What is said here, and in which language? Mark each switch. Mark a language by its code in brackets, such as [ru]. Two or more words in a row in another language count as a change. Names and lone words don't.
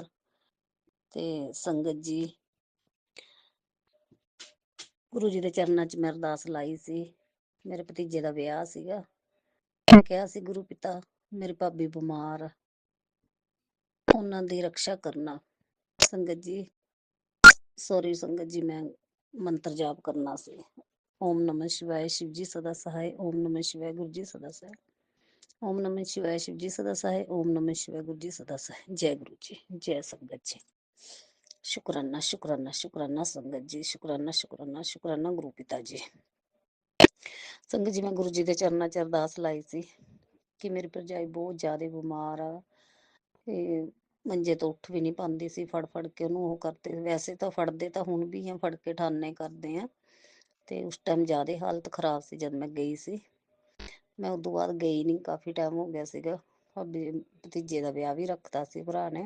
[pa] ਤੇ ਸੰਗਤ ਜੀ, ਗੁਰੂ ਜੀ ਦੇ ਚਰਨਾਂ 'ਚ ਮੈਂ ਅਰਦਾਸ ਲਾਈ ਸੀ। ਮੇਰੇ ਭਤੀਜੇ ਦਾ ਵਿਆਹ ਸੀਗਾ। ਮੈਂ ਕਿਹਾ ਸੀ ਗੁਰੂ ਪਿਤਾ, ਮੇਰੀ ਭਾਬੀ ਬਿਮਾਰ ਆ, ਉਹਨਾਂ ਦੀ ਰਕਸ਼ਾ ਕਰਨਾ। ਸੰਗਤ ਜੀ, ਸੌਰੀ ਸੰਗਤ ਜੀ, ਮੈਂ ਮੰਤਰ ਜਾਪ ਕਰਨਾ ਸੀ। [sa] ਓਮ ਨਮः शिवाय [hi] शिव जी सदा सहाय, [sa] ओम नमः शिवाय [hi] गुरु जी सदा सहाय, [sa] ओम नमः शिवाय [hi] शिव जी सदा सहाय, [sa] ओम नमः शिवाय [hi] गुरु जी सदा सहाय। [pa] ਜੈ ਗੁਰੂ ਜੀ, ਜੈ ਸੰਗਤ ਜੀ। ਸ਼ੁਕਰਾਨਾ ਸ਼ੁਕਰਾਨਾ ਸ਼ੁਕਰਾਨਾ ਸੰਗਤ ਜੀ, ਸ਼ੁਕਰਾਨਾ ਸ਼ੁਕਰਾਨਾ ਸ਼ੁਕਰਾਨਾ ਗੁਰੂ ਪਿਤਾ ਜੀ। ਸੰਗਤ ਜੀ, ਮੈਂ ਗੁਰੂ ਜੀ ਕੇ ਚਰਣੋਂ ਚ ਅਰਦਾਸ ਲਾਈ ਸੀ ਕਿ ਮੇਰੀ ਭਰਜਾਈ ਬਹੁਤ ਜ਼ਿਆਦਾ ਬੀਮਾਰ ਆ ਤੇ ਮੰਜੇ ਤੋਂ ਉੱਠ ਵੀ ਨਹੀਂ ਪਾਉਂਦੀ ਸੀ। ਫੜ ਫੜ ਕੇ ਉਹਨੂੰ ਉਹ ਕਰਦੇ, ਵੈਸੇ ਤਾਂ ਫੜਦੇ ਤਾਂ ਹੁਣ ਵੀ ਆ, ਫੜ ਕੇ ਠਾਨੇ ਕਰਦੇ ਆ। ਤੇ ਉਸ ਟਾਈਮ ਜ਼ਿਆਦਾ ਹਾਲਤ ਖਰਾਬ ਸੀ ਜਦ ਮੈਂ ਗਈ ਸੀ। ਮੈਂ ਉਦੋਂ ਬਾਅਦ ਗਈ ਨਹੀਂ, ਕਾਫੀ ਟਾਈਮ ਹੋ ਗਿਆ ਸੀਗਾ। ਭਾਬੀ ਭਤੀਜੇ ਦਾ ਵਿਆਹ ਵੀ ਰੱਖਤਾ ਸੀ ਭਰਾ ਨੇ।